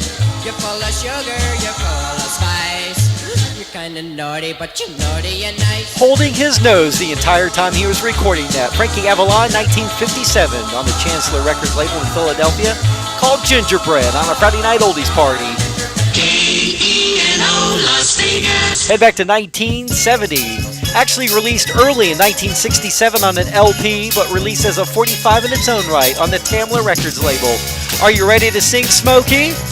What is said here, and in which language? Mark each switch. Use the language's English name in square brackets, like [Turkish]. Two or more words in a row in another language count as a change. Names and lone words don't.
[English] You're full of sugar, you're full of spice. You're kinda naughty, but you're naughty and nice. Holding his nose the entire time he was recording that, Frankie Avalon, 1957, on the Chancellor Records label in Philadelphia, called Gingerbread on a Friday night oldies party. K-E-N-O, Las Vegas. Head back to 1970. Actually released early in 1967 on an LP, but released as a 45 in its own right on the Tamla Records label. Are you ready to sing, Smokey?